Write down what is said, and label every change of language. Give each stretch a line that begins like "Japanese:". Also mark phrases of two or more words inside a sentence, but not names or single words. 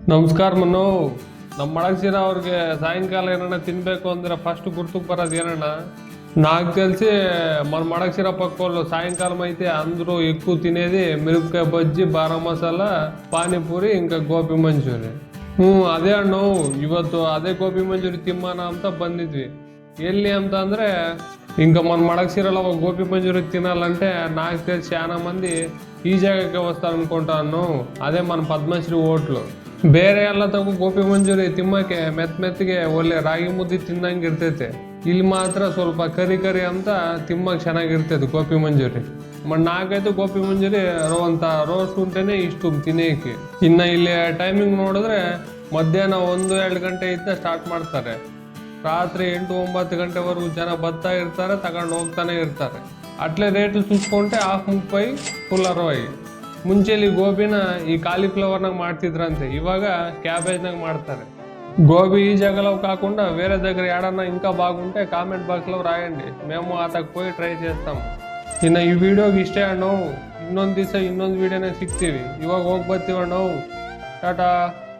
Kannada: ನಮಸ್ಕಾರ ಮನು. ನಮ್ಮ ಮಡಕ್ಸಿರ ಅವ್ರಿಗೆ ಸಾಯಂಕಾಲ ಏನಣ್ಣ ತಿನ್ಬೇಕು ಅಂದ್ರೆ ಫಸ್ಟ್ ಗುರ್ತಕ್ಕೆ ಬರೋದು ಏನಣ್ಣ,
Telugu: నాకు తెలిసి మన మడకశిర పక్కోళ్ళు సాయంకాలం అయితే అందరూ ఎక్కువ తినేది మిరపకాయ బజ్జి, బారా మసాలా, పానీపూరి, ఇంకా ಗೋಬಿ ಮಂಚೂರಿ.
Kannada: ಅದೇ ಅಣ್ಣ, ಇವತ್ತು ಅದೇ ಗೋಬಿ ಮಂಚೂರಿ ತಿಮ್ಮನ ಅಂತ ಬಂದಿದ್ವಿ. ಎಲ್ಲಿ ಅಂತ ಅಂದ್ರೆ
Telugu: ఇంకా మన మడకశిరలో ఒక గోబీ మంచూరి తినాలంటే నాకు తెలిసి చాలా మంది ఈ జాగಕ್ಕೆ వస్తారనుకుంటాను.
Kannada: ಅದೇ మన ಪದ್ಮಶ್ರೀ ಹೋಟ್ಲು. ಬೇರೆ ಎಲ್ಲ ತಗೋ ಗೋಬಿ ಮಂಚೂರಿ ತಿಮ್ಮಕ್ಕೆ ಮೆತ್ತಗೆ ಒಳ್ಳೆ ರಾಗಿ ಮುದ್ದೆ ತಿನ್ನಂಗೆ ಇರ್ತೈತೆ. ಇಲ್ಲಿ ಮಾತ್ರ ಸ್ವಲ್ಪ ಕರಿ ಅಂತ ತಿಮ್ಮಕ್ಕೆ ಚೆನ್ನಾಗಿರ್ತೈತೆ ಗೋಬಿ ಮಂಚೂರಿ. ನಾಕೈತೆ ಗೋಬಿ ಮಂಚೂರಿ ಅಂತ ರೋಸ್ಟ್ ಉಂಟೇನೆ ಇಷ್ಟು ತಿನ್ನೋಕೆ. ಇನ್ನು ಇಲ್ಲಿ ಟೈಮಿಂಗ್ ನೋಡಿದ್ರೆ ಮಧ್ಯಾಹ್ನ 1-2 ಗಂಟೆ ಇದ್ದ ಸ್ಟಾರ್ಟ್ ಮಾಡ್ತಾರೆ. ರಾತ್ರಿ 8-9 ಗಂಟೆವರೆಗೂ ಜನ ಬರ್ತಾ ಇರ್ತಾರೆ, ತಗೊಂಡು ಹೋಗ್ತಾನೆ ಇರ್ತಾರೆ. ಅಟ್ಲೇ ರೇಟ್ಲು చూసుకుంటే 30 ಫುಲ್ 60. ಮುಂಚೆಲಿ ಗೋಬಿನ ಈ కాలీఫ్లవర్ನಾಗ ಮಾಡ್ತಿದ್ರಂತೆ, ಇವಾಗ ಕ್ಯಾಬೇಜ್ನಾಗ ಮಾಡ್ತಾರೆ.
Telugu: గోబీ ఈ జగలో కాకుండా వేరే దగ్గర ఏడన్నా ఇంకా బాగుంటే కామెంట్ బాక్స్లో రాయండి, మేము అతకు పోయి ట్రై చేస్తాము.
Kannada: ಇನ್ನು ಈ ವಿಡಿಯೋಗೆ ಇಷ್ಟೇ ಅಣ್ಣವು. ಇನ್ನೊಂದು ದಿವಸ ಇನ್ನೊಂದು ವಿಡಿಯೋನಾಗ ಸಿಗ್ತೀವಿ. ಇವಾಗ ಹೋಗಿ ಬರ್ತೀವಿ ಅಣ್ಣವು. ಟಾಟಾ.